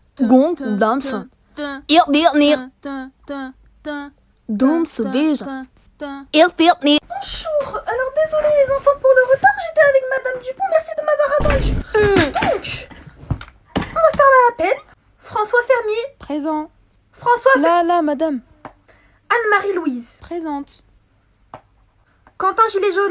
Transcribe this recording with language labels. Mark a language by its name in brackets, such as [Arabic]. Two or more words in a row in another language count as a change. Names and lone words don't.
[Dutch] Gong, dansen. Ik weet niet. Doen ze bezig. Ik weet niet. [French] Bonjour, alors désolé les enfants pour le retard, j'étais avec Madame Dupont, merci de m'avoir attendu. Donc, on va faire l'appel. François Fermier, Présent. François Là, madame. Anne-Marie Louise, Présente. Quentin Gilet Jaune,